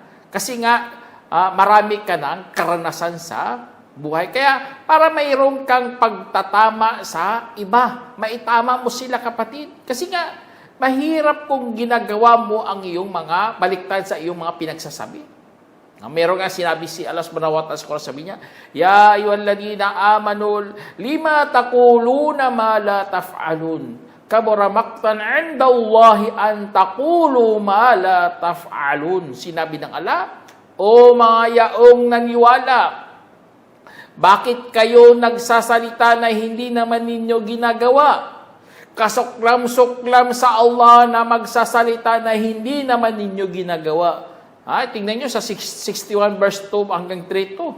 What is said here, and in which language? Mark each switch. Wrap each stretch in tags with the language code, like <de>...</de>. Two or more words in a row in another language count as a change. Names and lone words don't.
<tl>Kasi nga marami ka ng karanasan sa buhay. Kaya para mayroon kang pagtatama sa iba, maitama mo sila kapatid. Kasi nga, mahirap kung ginagawa mo ang iyong mga baliktad sa iyong mga pinagsasabi. Meron nga sinabi si Allah</tl> <ar>سبحانه وتعالى</ar> <tl>sa Quran, sabi niya,</tl> <ar>يا أيها الذين آمنوا لم تقولون ما لا تفعلون. كبر مقتا عند الله أن تقولوا ما لا تفعلون.</ar> <tl>Sinabi ng Allah, o mga yaong naniwala, bakit kayo nagsasalita na hindi naman ninyo ginagawa? kasuklam-suklam sa Allah na magsasalita na hindi naman ninyo ginagawa. Tingnan nyo sa 61 verse 2 hanggang 3:2.</tl>